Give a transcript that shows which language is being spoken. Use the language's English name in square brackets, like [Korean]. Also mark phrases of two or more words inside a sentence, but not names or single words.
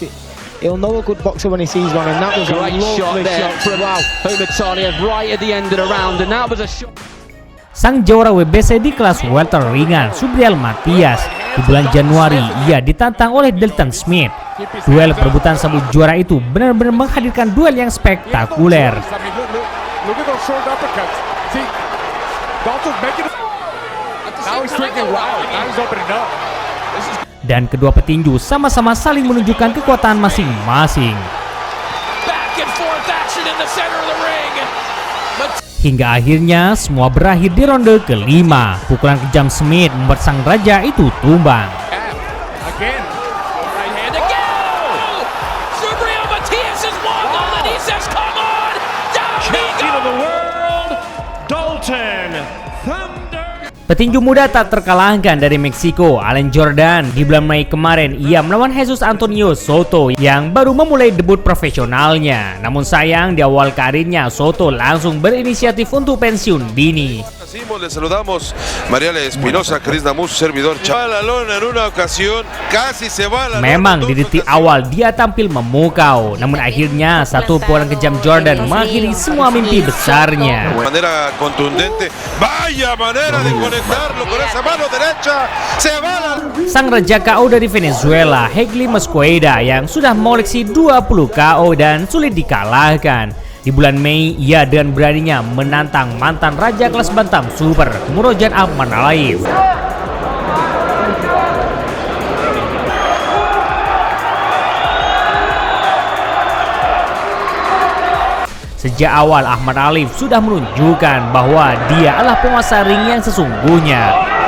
[Indonesian] Sang juara WBC di kelas welter ringan, Subriel Matias, di bulan Januari ia ditantang oleh Dalton Smith. Duel perebutan sabuk juara itu benar-benar menghadirkan duel yang spektakuler. [English] Look at those short uppercuts. See, Dalton's making it. Now he's striking wild. Now he's opening up. [Indonesian] Dan kedua petinju sama-sama saling menunjukkan kekuatan masing-masing. [English] Back and forth action in the center of the ring. [Indonesian] Hingga akhirnya semua berakhir di ronde kelima. Pukulan kejam Smith membuat sang raja itu tumbang. [English] Again. Right hand again. Subriel Matias has wobbled and he says, "Come on, down he Champion of the goes." world, Dalton Thunder. [Indonesian] Petinju muda tak terkalahkan dari Meksiko, Allen Jordan. Di bulan Mei kemarin, ia melawan Jesus Antonio Soto yang baru memulai debut profesionalnya. Namun sayang, di awal karirnya, Soto langsung berinisiatif untuk pensiun dini. [Spanish] Le saludamos Mariale Espinosa, Chris Namus, servidor. Va la lona en una ocasión, casi se va la lona. [Indonesian] Memang di detik awal dia tampil memukau, namun akhirnya satu pukulan kejam Jordan mengakhiri semua mimpi besarnya. [Spanish] De manera contundente, vaya manera de conectarlo con esa mano derecha, se va la... [Indonesian] Sang raja KO dari Venezuela, Hegli Mosqueda, yang sudah mengoleksi 20 KO dan sulit dikalahkan. Di bulan Mei, ia dengan beraninya menantang mantan raja kelas bantam super, Murodjan Akhmadaliev. Sejak awal, Akhmadaliev sudah menunjukkan bahwa dia adalah penguasa ring yang sesungguhnya.